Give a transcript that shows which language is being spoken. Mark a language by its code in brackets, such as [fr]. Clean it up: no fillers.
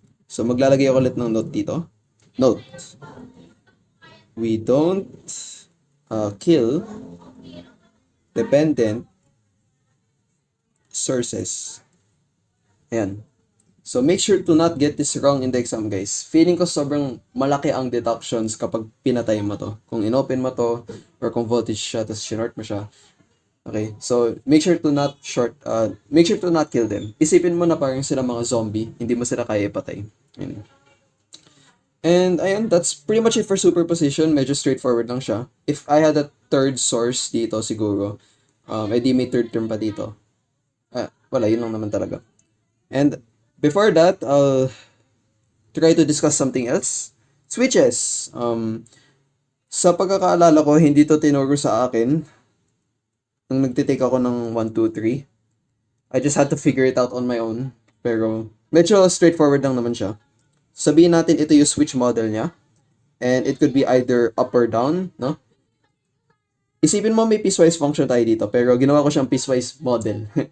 [tl] So, maglalagay ako ulit ng note dito. [en] Note. We don't kill dependent sources. Ayan. So, make sure to not get this wrong in the exam, guys. [tl] Feeling ko sobrang malaki ang deductions kapag pinatay mo to. Kung inopen mo to, or kung voltage siya, tapos short mo siya. [en] Okay, so make sure to not kill them. [tl] Isipin mo na parang sila mga zombie, hindi mo sila kaya ipatay. Ayan. [en] And ayan, that's pretty much it for superposition. [tl] Medyo straightforward lang siya. [en] If I had a third source [tl] dito siguro, edi may third term pa dito. Wala, yun lang naman talaga. [en] And before that, I'll try to discuss something else. Switches. [tl] Sa pagkakaalala ko, hindi to tinuro sa akin nung nagtitake ako ng 1, 2, 3. [en] I just had to figure it out on my own. [tl] Pero medyo straightforward lang naman siya. Sabihin natin ito yung switch model niya. [en] And it could be either up or down, [tl] no? Isipin mo may piecewise function tayo dito, pero ginawa ko siyang piecewise model.